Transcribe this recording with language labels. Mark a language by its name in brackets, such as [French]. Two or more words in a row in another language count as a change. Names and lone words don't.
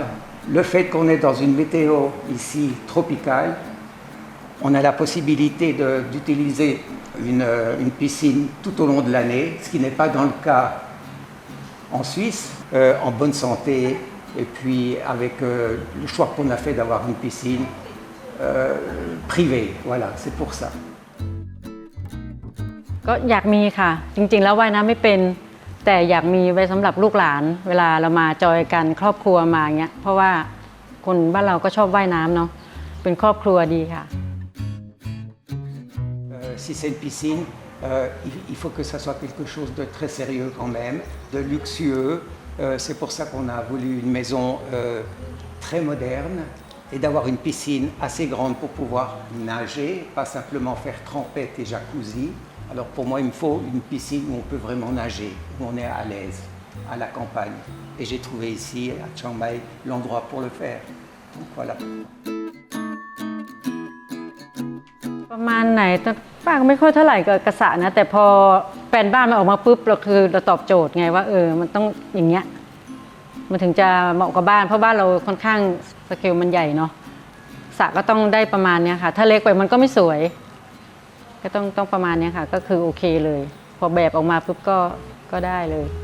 [French] Le fait qu'on est dans une météo ici tropicale, on a la possibilité d'utiliser une piscine tout au long de l'année, ce qui n'est pas dans le cas en Suisse, en bonne santé, et puis avec le choix qu'on a fait d'avoir une piscine privée. Voilà, c'est pour ça. [Thai] ก็อยากมีค่ะจริงๆแล้วว่ายน้ำไม่เป็นแต่อยากมีไว้สำหรับลูกหลานเวลาเรามาจอยกันครอบครัวมาเงี้ยเพราะว่าคนบ้านเราก็ชอบว่ายน้ำเนาะเป็นครอบครัวดีค่ะ [French] Si c'est une piscine, il faut que ça soit quelque chose de très sérieux quand même, de luxueux. C'est pour ça qu'on a voulu une maison très moderne et d'avoir une piscine assez grande pour pouvoir nager, pas simplement faire trempette et jacuzzi. Alors pour moi, il me faut une piscine où on peut vraiment nager, où on est à l'aise, à la campagne. Et j'ai trouvé ici, à Chiang Mai, l'endroit pour le faire. Donc voilà. [Thai] ประมาณไหนป้าก็ไม่ค่อยเท่าไหร่กับกระสะนะแต่พอแผนบ้านมันออกมาปุ๊บเราตอบโจทย์ไงว่ามันต้องอย่างเงี้ยมันถึงจะเหมาะกับบ้านเพราะบ้านเราค่อนข้างสเกลมันใหญ่เนาะสระก็ต้องได้ประมาณนี้ค่ะถ้าเล็กไปมันก็ไม่สวยก็ต้องประมาณนี้ค่ะก็คือโอเคเลยพอแบบออกมาปุ๊บก็ได้เลย